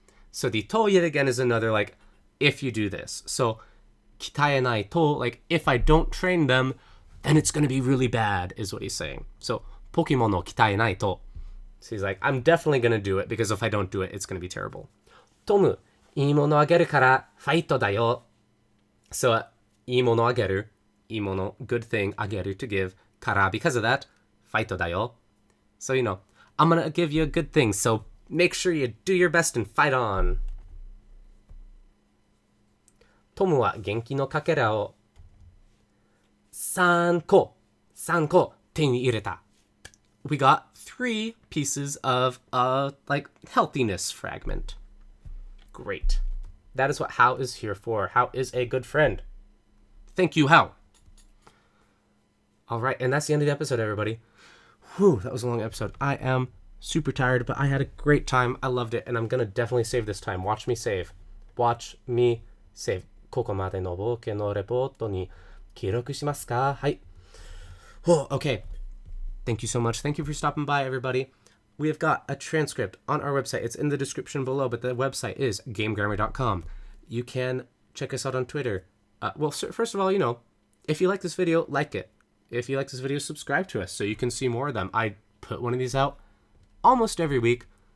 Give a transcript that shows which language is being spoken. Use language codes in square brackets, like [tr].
[en] So the to yet again is another, like, if you do this. So kitaenai to, like, if I don't train them, then it's going to be really bad, is what he's saying. So Pokemon no kitaenai to. So he's like, I'm definitely going to do it because if I don't do it, it's going to be terrible. [ja] Tomu, いいものあげるからファイトだよ.So, いいものあげる, いいもの, [en] good thing, [ja] あげる to give, から [en] because of that, [ja] ファイトだよ. [en] So, I'm gonna give you a good thing, so make sure you do your best and fight on. [ja] トムは元気のかけらを3個手に入れた. [en] We got 3 pieces of like healthiness fragment. Great. That is what How is here for. How is a good friend. Thank you, How. All right, and that's the end of the episode, everybody. Whew, that was a long episode. I am super tired, but I had a great time. I loved it, and I'm going to definitely save this time. Watch me save. Watch me save. [ja] ここまでの冒険のレポートに記録しますか? [en] はい.Oh, okay. Thank you so much. Thank you for stopping by, everybody. We have got a transcript on our website. It's in the description below, but the website is gamegrammar.com. You can check us out on Twitter. Well, first of all, if you like this video, like it. If you like this video, subscribe to us so you can see more of them. I put one of these out almost every week.